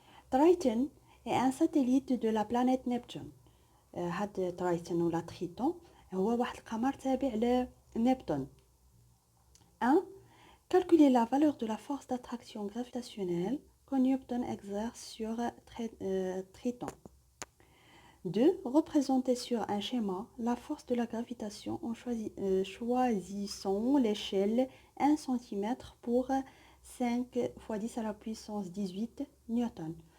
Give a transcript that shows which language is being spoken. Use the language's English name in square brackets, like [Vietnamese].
[French] Triton est un satellite de la planète Neptune. [Arabic] هاد ترايتون ولا تريتون هو واحد القمر تابع لنبتون. 1. [French] Calculer la valeur de la force d'attraction gravitationnelle que Newton exerce sur Triton. 2. Représenter sur un schéma la force de la gravitation en choisissant l'échelle 1 cm pour 5 fois 10 à la puissance 18 نيوتن.